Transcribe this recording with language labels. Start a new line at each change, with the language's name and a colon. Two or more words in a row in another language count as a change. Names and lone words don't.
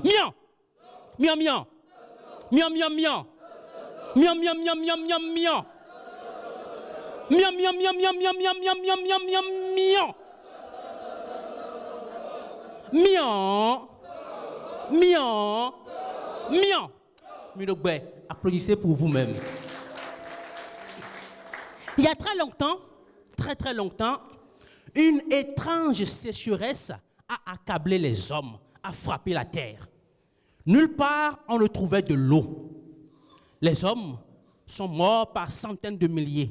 French: Mion! Mion, mion! Mion, mion, mion! Mion, mion, mion, mion, mion, mion! Miam, miam, miam, miam, miam, miam, miam, miam, miam, miam, miam. Miam. Miam. Miam. Minogbe, applaudissez pour vous-même. Il y a très longtemps, une étrange sécheresse a accablé les hommes, a frappé la terre. Nulle part on ne trouvait de l'eau. Les hommes sont morts par centaines de milliers.